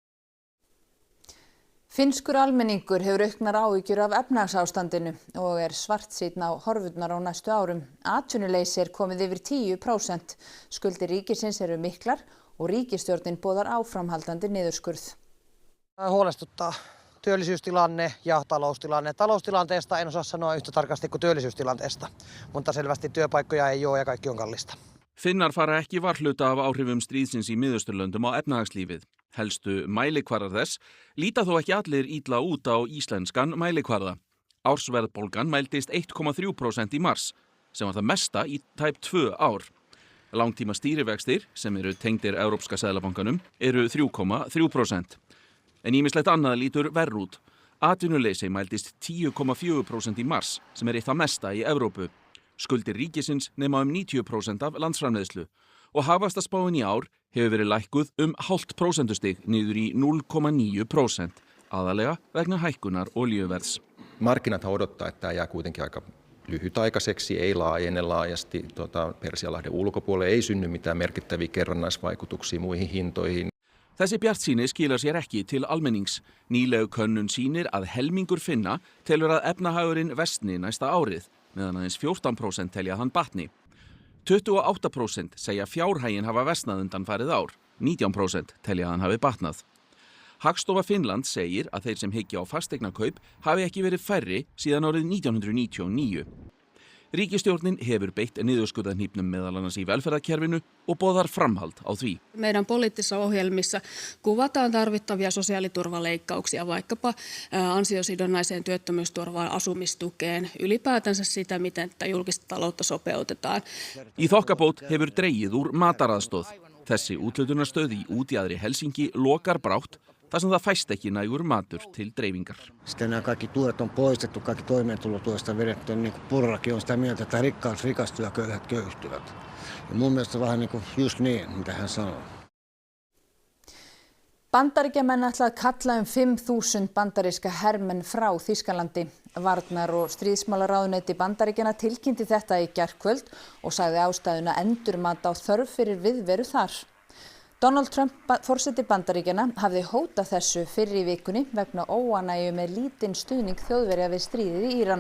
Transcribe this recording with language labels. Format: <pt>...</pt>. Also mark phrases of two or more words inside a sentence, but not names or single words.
<is>Finnskur almenningur hefur auknar áhyggjur af efnahagsástandinu og er svartsýnn á horfurnar á næstu árum. Atvinnuleysi er komið yfir 10%. Skuldir ríkisins eru miklar og ríkisstjórnin boðar áframhaldandi niðurskurð.</is> <fi>Huolestuttaa työllisyystilanne ja taloustilanne. Taloustilanteesta en osaa sanoa yhtä tarkasti kuin työllisyystilanteesta, mutta selvästi työpaikkoja ei ole ja kaikki on kallista.</fi> <is>Finnar fara ekki varhluta af áhrifum stríðsins í Miðausturlöndum á efnahagslífið. Helstu mælikvarðar þess líta þó ekki allir illa út á íslenskan mælikvarða. Ársverðbólgan mældist 1,3% í mars, sem var það mesta í tæp 2 ár. Langtíma stýrivextir, sem eru tengdir Evrópska seðlabankanum, eru 3,3%. En ýmislegt annað lítur verr út. Atvinnuleysi mældist 10,4% í mars, sem er eitt það mesta í Evrópu. Skuldir ríkisins nema 90% af landsframleiðslu og hagvaxtarspáin í ár hefur verið lækkuð 0,5 prósentustig niður í 0,9%, aðalega vegna hækkunar olíuverðs.</is> <fi>Markkinat odottaa, että tämä jää kuitenkin aika lyhytaikaiseksi, ei laajene laajasti. Persialahden ulkopuolelle ei synny mitään merkittäviä kerrannaisvaikutuksia muihin hintoihin.</fi> <is>Þessi bjartsýni skilar sér ekki til almennings. Nýlegu könnun sýnir að helmingur Finna telur að efnahagurinn versni næsta árið, meðan aðeins 14% telja að hann batni. 28% segja fjárhaginn hafa versnað undanfarið ár, 19% telja að hann hafi batnað. Hagstofa Finnland segir að þeir sem hyggja á fasteignakaup hafi ekki verið færri síðan árið 1999. Ríkisstjórnin hefur beitt niðurskurðarhnífnum meðal annars í velferðarkerfinu og boðar framhald á því.</is> <fi>Meidän poliittisissa ohjelmissa kuvataan tarvittavia sosiaaliturvaleikkauksia vaikkapa ansiosidonnaiseen työttömyysturvaan, asumistukeen, ylipäätänsä sitä, miten julkista taloutta sopeutetaan.</fi> <is>Í þokkabót hefur dregið úr mataraðstoð. Þessi úthlutunarstöð í útjaðri Helsinki lokar brátt þar sem það fæst ekki nægur matur til dreifingar.</is> <fi>Sitten nämä kaikki tuet on poistettu, kaikki toimeentulotuesta vedetty, niin kuin Purrakin on sitä mieltä, että rikkaat rikastuvat ja köyhät köyhtyvät. Ja mun mielestä vähän niin kuin just niin, mitä hän sanoo.</fi> <is>Bandaríkjamenn ætla að kalla 5.000 bandaríska hermenn frá Þýskalandi. Varnar- og stríðsmálaráðuneyti Bandaríkjanna tilkynnti þetta í gærkvöld og sagði ástæðuna endurmat á þörf fyrir viðveru þar. Donald Trump, forseti Bandaríkjanna, hafði hótað þessu fyrr í vikunni vegna óánægju með lítinn stuðning Þjóðverja við stríðið í Íran.</is>